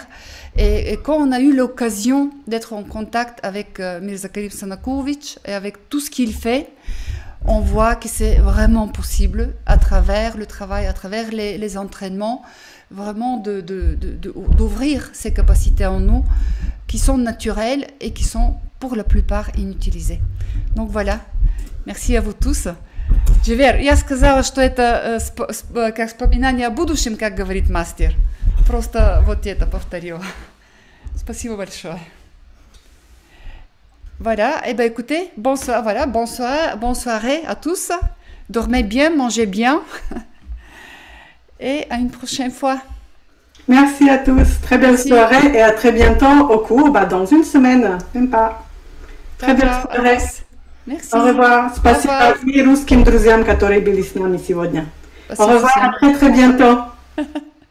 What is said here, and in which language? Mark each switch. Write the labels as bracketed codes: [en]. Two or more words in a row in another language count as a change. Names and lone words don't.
[fr] Et quand on a eu l'occasion d'être en contact avec Mirza Khalif Sanakovic et avec tout ce qu'il fait, on voit que c'est vraiment possible à travers le travail, à travers les entraînements, vraiment d'ouvrir ces capacités en nous qui sont naturelles et qui sont pour la plupart inutilisées. Donc voilà, merci à vous tous. [ru] Дживер, я сказала, что это как вспоминание о будущем, как говорит мастер. Просто вот это повторила. Спасибо большое. [fr] Voilà, et ben écoutez, bonsoir, voilà, bonne soirée à tous. Dormez bien, mangez bien. Et à une prochaine fois. Merci à tous. Très belle soirée et à très bientôt au cours, dans une semaine, même pas. Très belle soirée. Merci. Au revoir. [ru] Спасибо и русским друзьям, которые были с нами сегодня. Спасибо. [fr] Au revoir, à très bientôt.